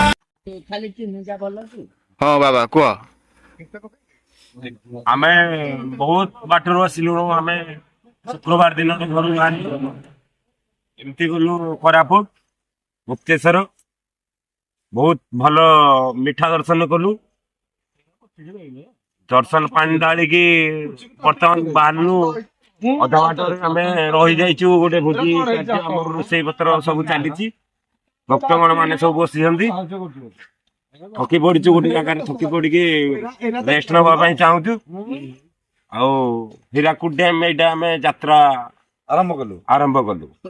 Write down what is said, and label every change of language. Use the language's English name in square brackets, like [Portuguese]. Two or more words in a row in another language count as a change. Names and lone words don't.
[Odia] ଖାଲି ଚିହ୍ନିଟା ଭଲ କି [Hindi] हाँ बाबा कह [Odia] ଆମେ ବହୁତ ବାଟରୁ ଆସିଲୁ ଆମେ ଶୁକ୍ରବାର ଦିନ ଘରୁ ବାହାରି ଏମିତି ଗଲୁ କୋରାପୁଟ ମୁକ୍ତେଶ୍ୱର ବହୁତ ଭଲ ମିଠା ଦର୍ଶନ କଲୁ ଦର୍ଶନ ପାଣି ଢାଳିକି ବର୍ତ୍ତମାନ ବାହାରିଲୁ ଅଧା ବାଟରେ ଆମେ ରହିଯାଇଛୁ ଗୋଟେ ଭୋଜି ଆମର ରୋଷେଇ ପତ୍ର ସବୁ ଚାଲିଛି ଭକ୍ତଗଣ ମାନେ ସବୁ ବସିଛନ୍ତି ଥକି ପଡିଛୁ ଗୋଟେ ଜାଗାରେ ଥକି ପଡିକି ରେଷ୍ଟ ନବା ପାଇଁ ଚାହୁଁଛୁ ଆଉ ହୀରାକୁଦ ଡ୍ୟାମ ଏଇଟା ଆମେ ଯାତ୍ରା ଆରମ୍ଭ କଲୁ